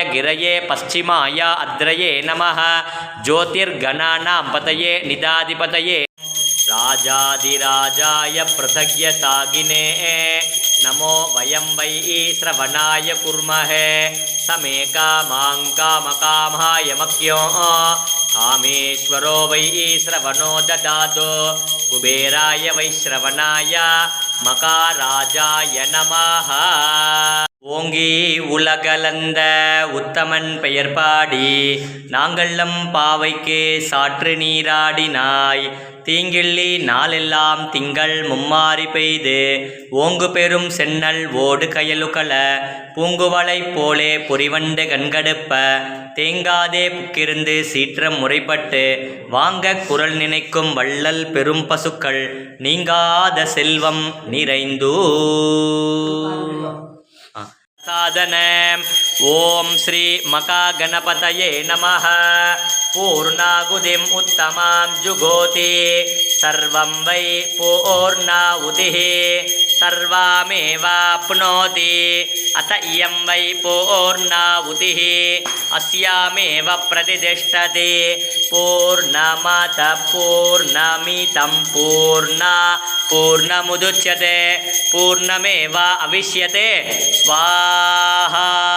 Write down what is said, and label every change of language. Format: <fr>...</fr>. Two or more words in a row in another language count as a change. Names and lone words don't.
<sa>गिरये पश्चिमाय अद्रये नमः ज्योतिर्गणानां पतये निदाधिपतये राजाधिराजाय पृथग्यतागिने नमो वयं वै श्रवणाय कुर्महे समे कामां कामकामाय मख्यो कामेश्वरो वै श्रवणो ददातु कुबेराय वै श्रवणाय मकाराजाय नमः।</sa> <ta>ஓங்கி உலகளந்த உத்தமன் பெயர் பாடி நாங்கள்லம் பாவைக்கு சாற்று நீராடினாய் தீங்கிள்ளி நாளெல்லாம் திங்கள் மும்மாறி பெய்து ஓங்கு பெரும் சென்னல் ஓடு கயலுகள பூங்குவளை போலே பொறிவண்டு கண்கடுப்ப தேங்காதே புக்கிருந்து சீற்றம் முறைப்பட்டு வாங்க குரல் நினைக்கும் வள்ளல் பெரும் பசுக்கள் நீங்காத செல்வம் நிறைந்தூ</ta> <sa>साधनम् ओम श्री मका गणपतये नमः। पूर्णाहुतिम् उत्तमां जुगोति सर्वं वै पूर्णाहुतिः सर्वमेवाप्नोति अत इयं वै पूर्णाहुतिः अस्यामेव प्रतिष्ठति पूर्णमतः पूर्णमिदं पूर्णमुदच्यते पूर्णमेव अविष्यते स्वाहा।</sa>